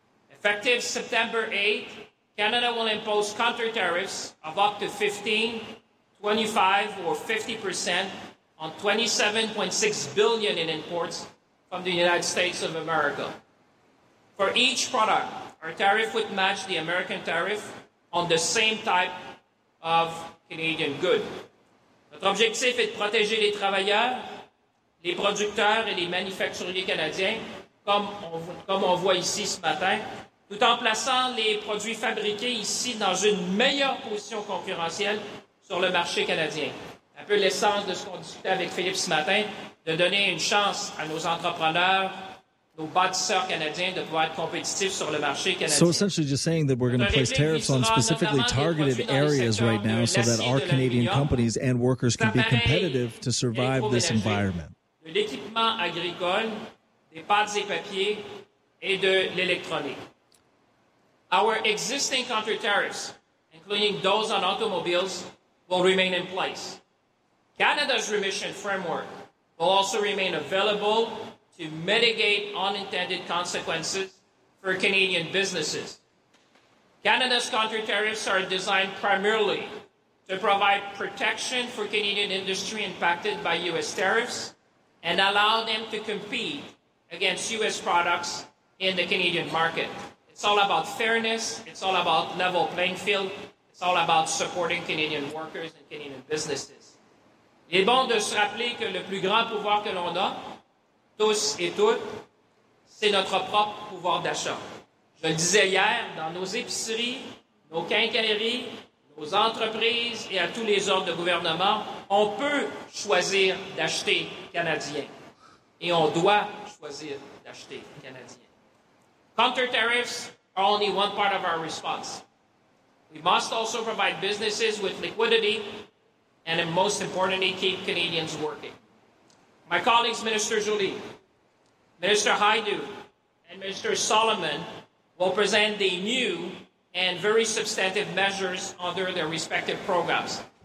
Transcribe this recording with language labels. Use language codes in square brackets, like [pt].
[en] Effective September 8, Canada will impose counter tariffs of up to 15, 25, or 50% on $27.6 billion in imports from the United States of America. For each product, our tariff would match the American tariff on the same type of Canadian good. [fr] Notre objectif est de protéger les travailleurs, les producteurs et les manufacturiers canadiens, comme on voit ici ce matin, tout en plaçant les produits fabriqués ici dans une meilleure position concurrentielle sur le marché canadien. Un peu l'essence de ce qu'on discutait avec Philippe ce matin, de donner une chance à nos entrepreneurs, nos bâtisseurs canadiens de pouvoir être compétitifs sur le marché canadien. [en] So essentially just saying that we're going to place tariffs on specifically targeted areas right now so that our Canadian companies and workers can be competitive to survive this environment. [fr] De l'équipement agricole, des pâtes et papiers et de l'électronique. [en] Our existing counter tariffs, including those on automobiles, will remain in place. Canada's remission framework will also remain available to mitigate unintended consequences for Canadian businesses. Canada's counter tariffs are designed primarily to provide protection for Canadian industry impacted by U.S. tariffs and allow them to compete against U.S. products in the Canadian market. It's all about fairness. It's all about level playing field. It's all about supporting Canadian workers and Canadian businesses. [fr] Il est bon de se rappeler que le plus grand pouvoir que l'on a, tous et toutes, c'est notre propre pouvoir d'achat. Je le disais hier, dans nos épiceries, nos quincailleries, nos entreprises et à tous les ordres de gouvernement, on peut choisir d'acheter canadien. Et on doit choisir d'acheter canadien. [en] Counter tariffs are only one part of our response. We must also provide businesses with liquidity and, most importantly, keep Canadians working. My colleagues, Minister Jolie, Minister Haidu, and Minister Solomon will present the new and very substantive measures under their respective programs.